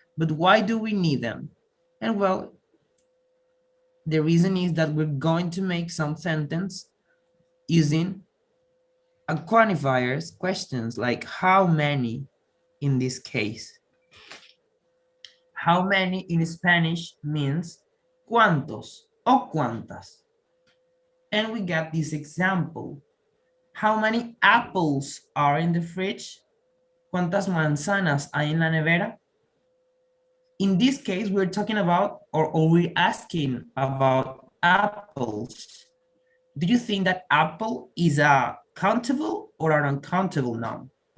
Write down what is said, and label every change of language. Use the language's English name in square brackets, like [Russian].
[English] But why do we need them? And well, the reason is that we're going to make some sentence using a quantifiers questions like how many in this case. How many in Spanish means [Spanish] cuántos o cuántas. [English] And we got this example. How many apples are in the fridge? [Spanish] ¿Cuántas manzanas hay en la nevera? [English] In this case, we're talking about, or we're asking about apples. Do you think that apple is a countable or an uncountable noun?